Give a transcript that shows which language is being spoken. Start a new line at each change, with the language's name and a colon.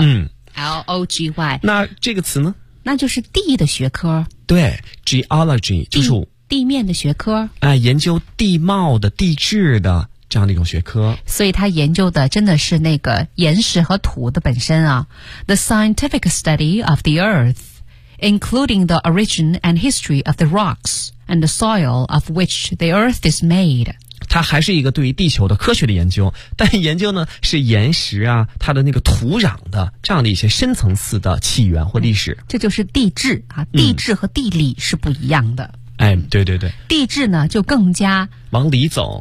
English: 嗯， LOGY，
Chinese: 那这个词呢，那就是地的学科。对， geology 就是地面的学科，研究地貌的、地质的这样的一种学科。所以他研究的真的是那个岩石和土的本身啊。
English: The scientific study of the earth, including the origin and history of the rocks and the soil of which the earth is made.
Chinese: 它还是一个对于地球的科学的研究，但研究呢是岩石啊，它的那个土壤的这样的一些深层次的起源或历史。这就是地质啊，地质和地理是不一样的。哎，对对对，地质呢就更加往里走，